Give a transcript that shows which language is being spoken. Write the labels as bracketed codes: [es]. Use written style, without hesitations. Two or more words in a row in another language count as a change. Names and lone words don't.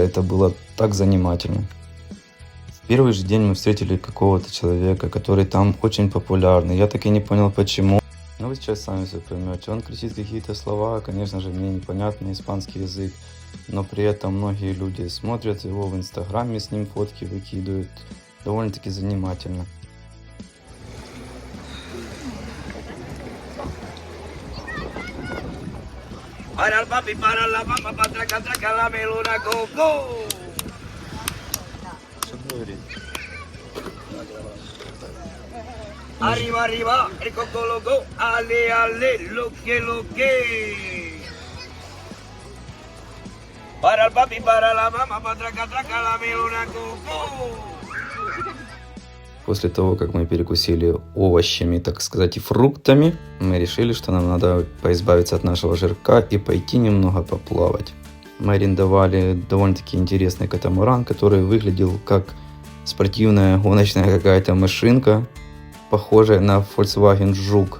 [ru] Это было так занимательно. В первый же день мы встретили какого-то человека, который там очень популярный. Я так и не понял почему. Но вы сейчас сами все поймете. Он кричит какие-то слова, конечно же, мне непонятный испанский язык. Но при этом многие люди смотрят его в инстаграме, с ним фотки выкидывают. Довольно-таки занимательно. [es] Para el papi, para la papa, para traca, traca la melona, [en] go, go. [es] Arriba, arriba, el coco loco, ale, ale, lo que. Para el papi, para la mama, para traca, traca la melona, [en] go, go. [ru] После того, как мы перекусили овощами, так сказать, и фруктами, мы решили, что нам надо поизбавиться от нашего жирка и пойти немного поплавать. Мы арендовали довольно-таки интересный катамаран, который выглядел как спортивная гоночная какая-то машинка, похожая на Volkswagen Жук.